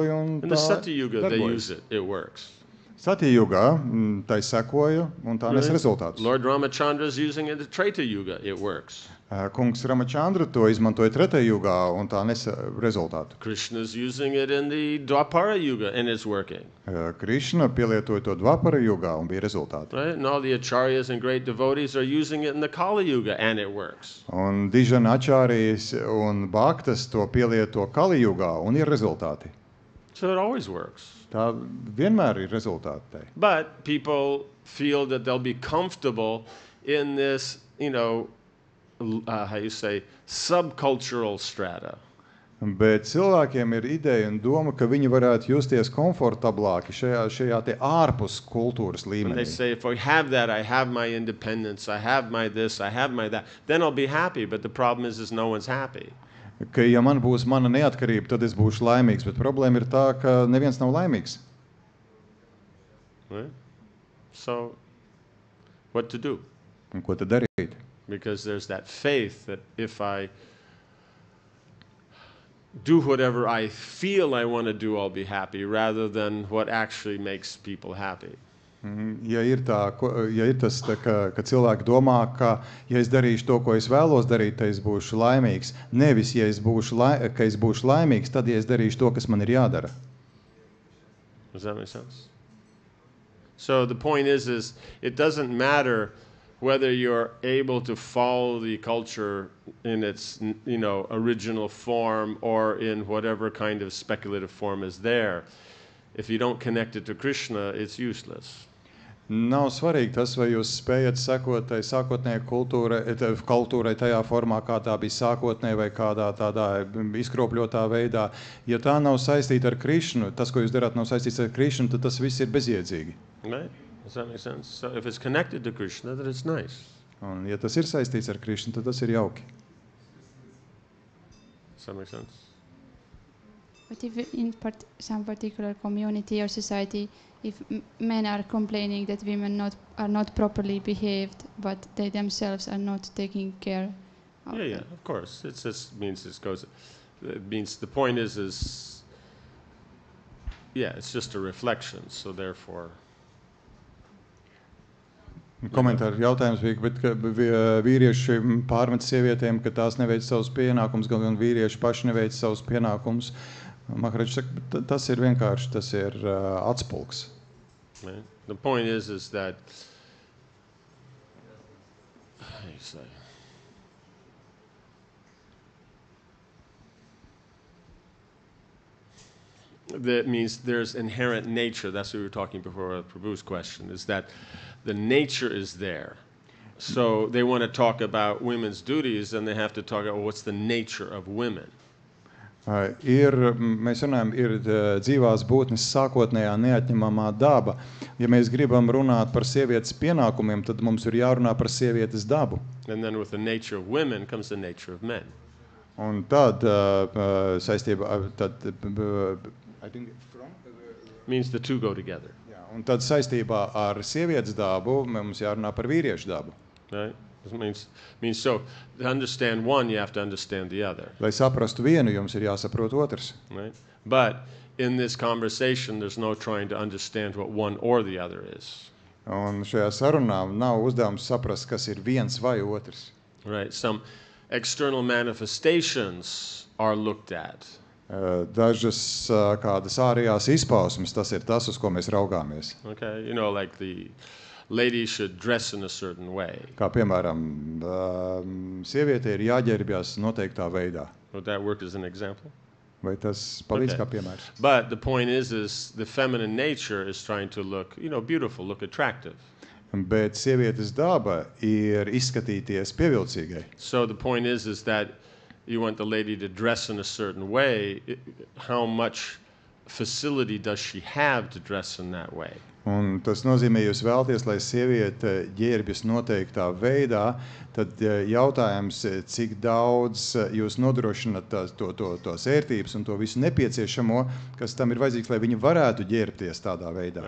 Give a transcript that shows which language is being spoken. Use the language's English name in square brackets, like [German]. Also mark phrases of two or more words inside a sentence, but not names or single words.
[English] in the Satyuga they use it. It works. [Latvian] Satyajugā tai sekoja un tā nes rezultātus. [English] Lord Ramachandra is using it in Treta Yuga. It works. [Latvian] Kungs Ramachandra to izmantoja Tretējugā un tā nes rezultātu. [English] Krishna is using it in the Dwapara Yuga and it's working. [Latvian] Krišna pielietoja to Dvapara jugā un bija rezultāti. [English] Right? And all the acharyas and great devotees are using it in the Kali Yuga and it works. [Latvian] Un dižana ačārijas un bhaktas to pielieto Kali jugā un ir rezultāti. [English] So it always works. [Latvian] Tā vienmēr ir rezultāti tai. [English] But people feel that they'll be comfortable in this, how you say, subcultural strata. [Latvian] Bet cilvēkiem ir ideja un doma, ka viņi varētu justies komfortablāki šajā te ārpus kultūras [English] When they [Latvian] līmenī. [English] say, if I have that, I have my independence, I have my this, I have my that, then I'll be happy. But the problem is no one's happy. [Latvian] Ka ja man būs mana neatkarība, tad es būšu laimīgs, bet problēma ir tā, ka neviens nav laimīgs. [English] Right? So, what to do? [Latvian] Un ko tad darīt? [English] Because there's that faith that if I do whatever I feel I want to do, I'll be happy, rather than what actually makes people happy. [Latvian] Ja ir tas, tā, ka cilvēki domā, ka ja es darīšu to, ko es vēlos darīt, tad es būšu laimīgs. Nevis, ja es būšu laimīgs, tad ja es darīšu to, kas man ir jādara. [English] Does that make sense? So the point is it doesn't matter whether you're able to follow the culture in its original form or in whatever kind of speculative form is there. If you don't connect it to Krishna, it's useless. [Latvian] Nav svarīgi tas, vai jūs spējat sekot tai sākotnējai kultūrai tajā formā, kā tā bija sākotnēji vai kādā tādā izkropļotā veidā. Ja tā nav saistīta ar Krišnu, tas, ko jūs darāt, nav saistīts ar Krišnu, tad tas viss ir bezjēdzīgi. [English] Right? Does that make sense? So if it's connected to Krishna, then it's nice. [Latvian] Un ja tas ir saistīts ar Krišnu, tad tas ir jauki. [English] Does that make sense? But if in some particular community or society, if men are complaining that women are not properly behaved, but they themselves are not taking care of Yeah, them. of course. It means the point is it's just a reflection. So therefore, [Latvian] Komentāri jautājums bija, bet ka vīrieši pārmet sievietēm, ka tās neveic savus pienākumus, gan vīrieši paši neveic savus pienākumus. Maharaģis saka, tas ir vienkārši, tas ir atspulgs. [English] right? The point is that how do you say? That means there's inherent nature. That's what we were talking before with Prabhu's question, is that the nature is there. So they want to talk about women's duties, and they have to talk about what's the nature of women. [Latvian] Mēs runājam, ir dzīvās būtnes sākotnējā neatņemamā daba. Ja mēs gribam runāt par sievietes pienākumiem, tad mums ir jārunā par sievietes dabu. [English] And then with the nature of women comes the nature of men. [Latvian] Un tad saistībā, [English] I think Means the two go together. [Latvian] un tad saistībā ar sievietes dabu mums jārunā par vīriešu dabu. [English] Right? It means so to understand one, you have to understand the other. [Latvian] Lai saprastu vienu, jums ir jāsaprot otrs. [English] Right? But in this conversation, there's no trying to understand what one or the other is. [Latvian] Un šajā sarunā nav uzdevums saprast, kas ir viens vai otrs. [English] Right? Some external manifestations are looked at. [Latvian] Dažas kādas ārējās izpausmes, tas ir tas, uz ko mēs raugāmies. [English] Okay? Like the lady should dress in a certain way. [Latvian] Kā piemēram, sieviete ir jāģērbjas noteiktā veidā. [English] Would that work as an example? [Latvian] Vai tas palīdz [English] Okay. [Latvian] kā piemērs? [English] But the point is the feminine nature is trying to look, beautiful, look attractive. [Latvian] Bet sievietes daba ir izskatīties pievilcīgai. [English] So the point is that you want the lady to dress in a certain way. How much facility does she have to dress in that way? [Latvian] Un tas nozīmē, jūs vēlaties, lai sieviete ģērbjas noteiktā veidā, tad jautājums, cik daudz jūs nodrošināt tos ērtības un to visu nepieciešamo, kas tam ir vajadzīgs, lai viņi varētu ģērbties tādā veidā.